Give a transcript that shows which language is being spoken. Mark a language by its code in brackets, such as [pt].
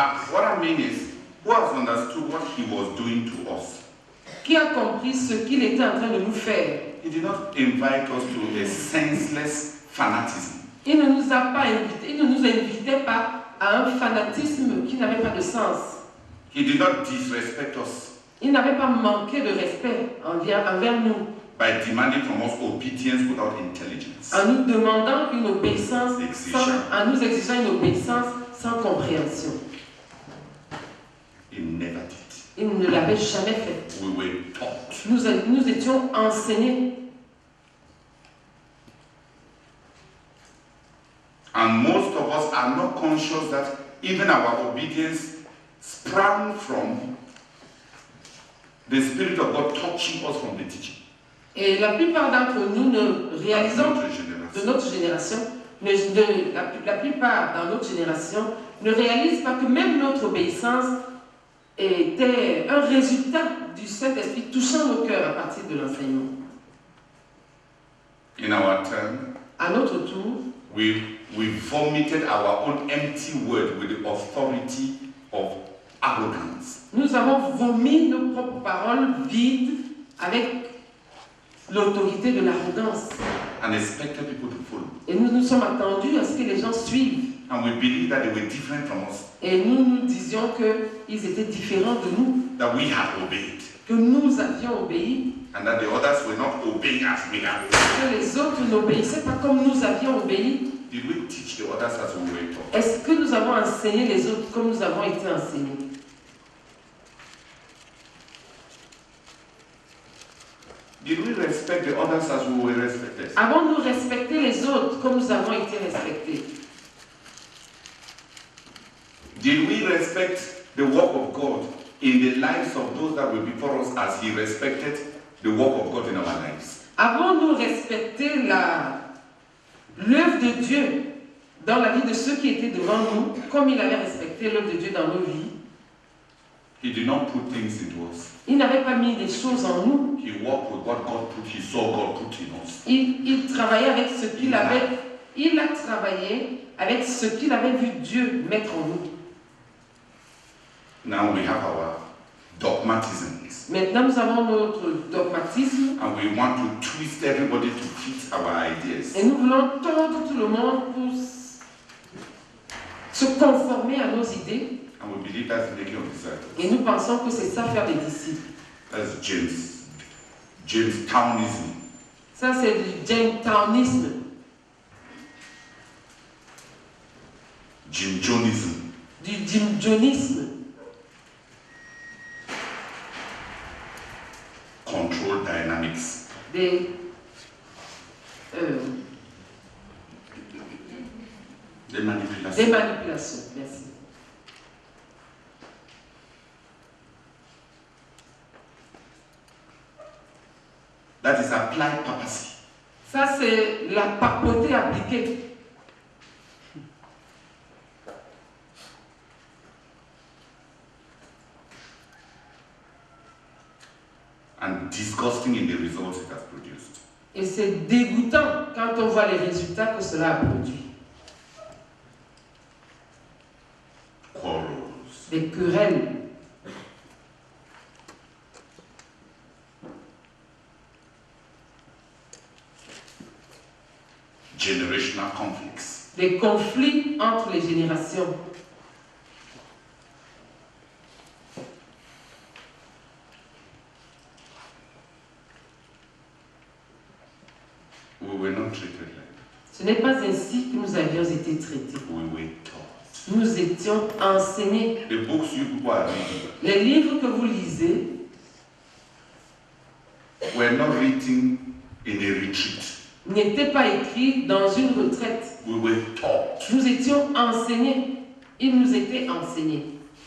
[en] What I mean is, who has understood what he was doing to us? [fr] qui a compris ce qu'il était en train de nous faire. [en] He did not invite us to a senseless fanatism. [fr] Il ne nous a pas invités, il ne nous invitait pas à un fanatisme qui n'avait pas de sens. [en] He did not disrespect us [fr] Il n'avait pas manqué de respect envers nous, [en] by demanding from us obedience without intelligence. [fr] en nous demandant une obéissance, Exigeant. en nous exigeant une obéissance sans compréhension. [en] He never did. [fr] Il ne l'avait jamais fait. [en] We were taught. [fr] Nous étions enseignés. [en] And most of us are not conscious that even our obedience sprang from the Spirit of God touching us from the teaching. [fr] Et la plupart d'entre nous ne réalisons, Notre de génération. notre génération, la plupart dans notre génération ne réalisent pas que même notre obéissance était un résultat du Saint-Esprit touchant nos cœurs à partir de l'enseignement. [en] In our turn, [fr] À notre tour, [en] we vomited our own empty word with the authority of arrogance. [fr] nous avons vomi nos propres paroles vides avec l'autorité de l'arrogance. [en] And expected people to follow. [fr] Et nous nous sommes attendus à ce que les gens suivent. [en] And we believed that they were different from us, [fr] Et nous nous disions qu'ils étaient différents de nous, [en] that we had obeyed, [fr] que nous avions obéi, [en] and that the others were not obeying as we had. [fr] que les autres n'obéissaient pas comme nous avions obéi. [en] Did we teach the others as we were taught? [fr] Est-ce que nous avons enseigné les autres comme nous avons été enseignés? [en] Did we respect the others as we were respected? [fr] Avons-nous respecté les autres comme nous avons été respectés? [en] Did we respect the work of God in the lives of those that were before us as He respected the work of God in our lives? [fr] Avons-nous respecté l'œuvre de Dieu dans la vie de ceux qui étaient devant nous comme il avait respecté l'œuvre de Dieu dans nos vies? [en] He did not put things into us. [fr] Il n'avait pas mis des choses en nous. [en] He worked with what God put, He saw God put in us. [fr] Il travaillait avec ce qu'il avait. Il a travaillé avec ce qu'il avait vu Dieu mettre en nous. [en] Now we have our dogmatisms, [fr] Maintenant, nous avons notre dogmatisme [en] and we want to twist everybody to fit our ideas. [fr] et nous voulons tordre tout le monde pour se conformer à nos idées. [en] And we believe that's making of disciples. [fr] Et nous pensons que c'est ça faire des disciples. [en] That's James Townism. [fr] Ça, c'est du Jametownisme, [en] Jim Jonism. [fr] du Jim Jonisme, [en] Control dynamics. [fr] des manipulations. manipulations. Merci. [en] That is applied papacy. [fr] Ça, c'est la papauté appliquée. [en] And disgusting in the results it has produced. [fr] Et c'est dégoûtant quand on voit les résultats que cela a produit. [en] Quarrels, [fr] Des querelles, [en] generational conflicts, [fr] des conflits entre les générations. [en] we were not treated like that. [fr] Ce n'est pas ainsi que nous avions été traités. [en] We were taught. [fr] Nous étions enseignés. [en] The books you people are reading [fr] Les livres que vous lisez [en] were not written in a retreat. [fr] n'étaient pas écrits dans une retraite. [en] We were taught. [fr] Nous étions enseignés. Ils nous étaient enseignés.